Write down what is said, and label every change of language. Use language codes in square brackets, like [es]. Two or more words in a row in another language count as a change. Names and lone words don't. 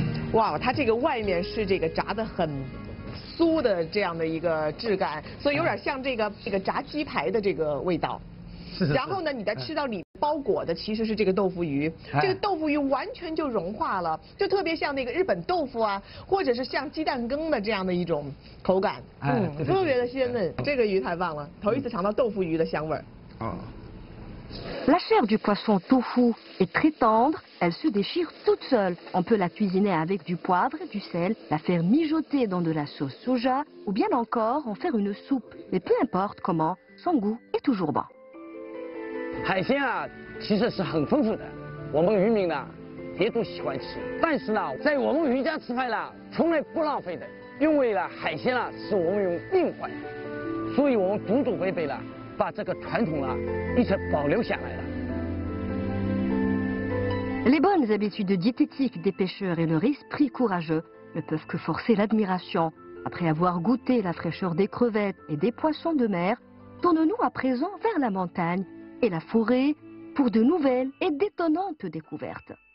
[zh] 哇，它这个外面是这个炸得很酥的这样的一个质感，所以有点像这个炸鸡排的这个味道。然后呢，你再吃到里包裹的其实是这个豆腐鱼，这个豆腐鱼完全就融化了，就特别像那个日本豆腐啊，或者是像鸡蛋羹的这样的一种口感，特别的鲜嫩。这个鱼太棒了，头一次尝到豆腐鱼的香味儿。 [fr] La chair du poisson tofu est très tendre, elle se déchire toute seule. On peut la cuisiner avec du poivre, du sel, la faire mijoter dans de la sauce soja ou bien encore en faire une soupe. Mais peu importe comment, son goût est toujours bon. [zh] 海鲜啊，其实是很丰富的，我们渔民呢也都喜欢吃。但是呢，在我们渔家吃饭呢，从来不浪费的，因为呢，海鲜呢是我们用命换的，所以我们祖祖辈辈呢把这个传统呢一直保留下来了。 [fr] Les bonnes habitudes diététiques des pêcheurs et leur esprit courageux ne peuvent que forcer l'admiration. Après avoir goûté la fraîcheur des crevettes et des poissons de mer, tournons-nous à présent vers la montagne et la forêt pour de nouvelles et d'étonnantes découvertes.